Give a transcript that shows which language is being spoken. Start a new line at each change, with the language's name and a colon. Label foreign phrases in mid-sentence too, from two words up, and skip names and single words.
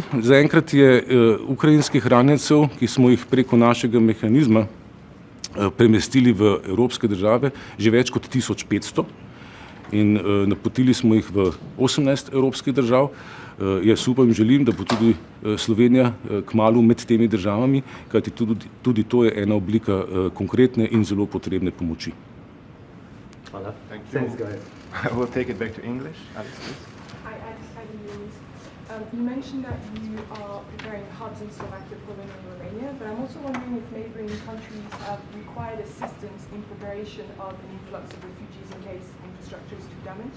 Slovenian: Zaenkrat je ukrajinskih ranjencev, ki smo jih preko našega mehanizma premestili v evropske države, že več kot 1500 in napotili smo jih v 18 evropskih držav. Jaz upam in želim, da bo tudi Slovenija kmalu med temi državami, kajti tudi to je ena oblika konkretne in zelo potrebne pomoči. Hvala.
English: Thanks, guys. We'll take it back to English. Alex, please. You mentioned that you are preparing hubs in Slovakia, Poland and Romania, but I'm also wondering if neighbouring countries have required assistance in preparation of an influx of refugees in case infrastructure is too damaged?